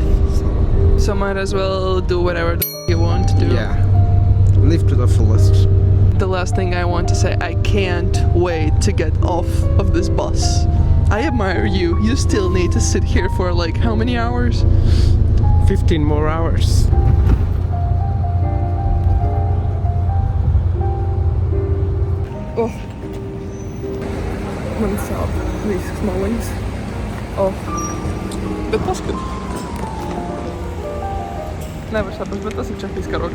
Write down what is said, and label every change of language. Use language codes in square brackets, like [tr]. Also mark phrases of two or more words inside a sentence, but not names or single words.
[en] So might as well do whatever the you want to do. Yeah. Live to the fullest. The last thing I want to say, I can't wait to get off of this bus. I admire you. You still need to sit here for like how many hours? 15 more hours. Oh. [lv] Man sāp visas maliņas. Oh. Bet paskat. Nevar saprast, bet tas ir Čehijas karogs.